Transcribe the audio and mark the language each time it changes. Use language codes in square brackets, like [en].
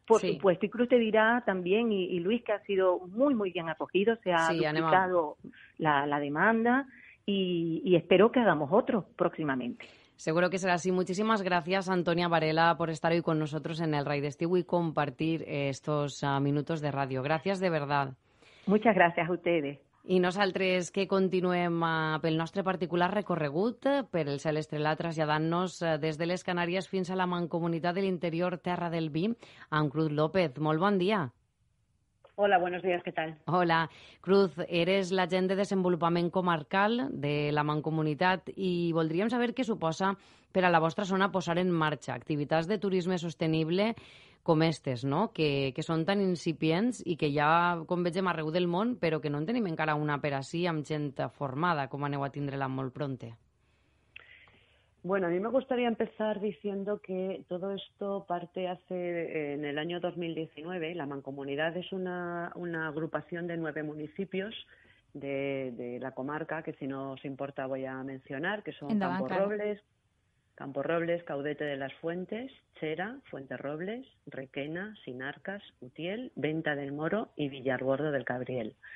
[es] Por supuesto. Y Cruz te dirá también, y Luis, que ha sido muy, muy bien acogido, se ha duplicado la demanda, y espero que hagamos otro próximamente. Seguro que será así. Muchísimas gracias, Antonia Varela, por estar hoy con nosotros en el Rai d'Estiu y compartir estos minutos de radio. Gracias de verdad. Muchas gracias a ustedes. [ca] I nosaltres que continuem pel nostre particular recorregut per el cel estrelat, traslladant-nos des de les Canàries fins a la Mancomunitat de l'Interior Terra del Vi, amb Cruz López. Molt bon dia. [es] Hola, buenos días, ¿qué tal? [ca] Hola, Cruz, eres l'agent de desenvolupament comarcal de la Mancomunitat i voldríem saber què suposa per a la vostra zona posar en marxa activitats de turisme sostenible com estes, no? que són tan incipients i que ja, com vegem, arreu del món, però que no en tenim encara una per ací amb gent formada, com aneu a tindre-la molt pronte. [es] Bueno, a mí me gustaría empezar diciendo que todo esto parte en el año 2019. La Mancomunidad es una agrupación de 9 municipios de la comarca, que si no os importa voy a mencionar, que son Camporrobles, Caudete de las Fuentes, Chera, Fuenterrobles, Requena, Sinarcas, Utiel, Venta del Moro y Villarbordo del Cabriel.